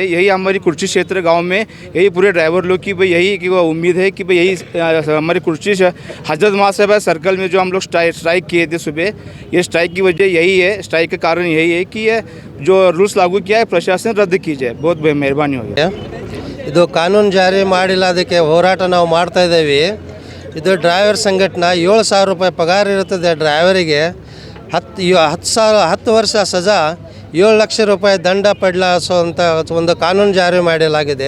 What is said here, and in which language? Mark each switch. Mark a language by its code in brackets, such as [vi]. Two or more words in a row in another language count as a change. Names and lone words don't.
[hi] यही हमारी कुर्ची क्षेत्र गांव में यही पूरे ड्राइवर लोग की भाई यही कि वो उम्मीद है कि भाई यही हमारी कुर्ची हजरत महासाहिबा सर्कल में जो हम लोग स्ट्राइक किए थे सुबह, ये स्ट्राइक की वजह यही है, स्ट्राइक का कारण यही है कि ये जो रूल्स लागू किया है प्रशासन रद्द कीजिए। बहुत मेहरबानी होगी। [kn] ಇದು ಕಾನೂನು ಜಾರಿ ಮಾಡಿಲ್ಲ, ಅದಕ್ಕೆ ಹೋರಾಟ ನಾವು ಮಾಡ್ತಾ ಇದ್ದೀವಿ। ಇದು ಡ್ರೈವರ್ ಸಂಘಟನೆ 7,000 ರೂಪಾಯಿ ಪಗಾರ ಇರುತ್ತದೆ ಡ್ರೈವರಿಗೆ, 10 ವರ್ಷ ಸಜಾ, 7 ಲಕ್ಷ ರೂಪಾಯಿ ದಂಡ ಪಡಲಾಸುವಂಥ ಒಂದು ಕಾನೂನು ಜಾರಿ ಮಾಡಲಾಗಿದೆ।